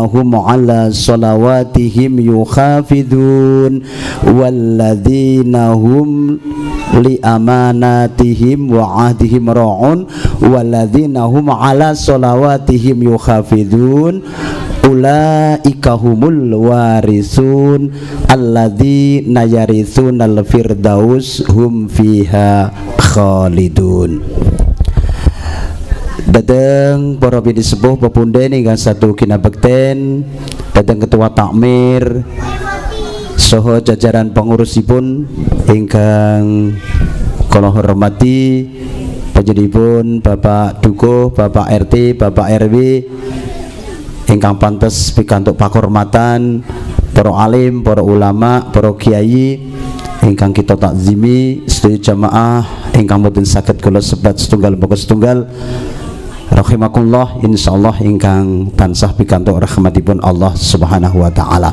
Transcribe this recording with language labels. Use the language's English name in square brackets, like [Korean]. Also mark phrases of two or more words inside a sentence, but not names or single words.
[Arabic] هم على صلواتهم يحافظون والذين هم لأماناتهم وعهدهم راعون والذين هم على صلواتهم يحافظون أولئك هم الوارثون الذين يرثون الفردوس هم فيها خالدون. [Javanese] Datang para bini sepuh pepunden ingkang satu kinabekten, datang ketua takmir saha jajaran pengurusipun ingkang kula hormati, panjenenganipun Bapak Dukuh, Bapak RT, Bapak RW ingkang pantes pikantuk pakurmatan, para alim, para ulama, para kiai ingkang kita takzimi, sedaya jamaah ingkang boten saged kula sebat setunggal pokok setunggal rahimakumullah, insyaallah ingkang tansah pikantuk rahmatipun Allah [Arabic] سبحانه وتعالى.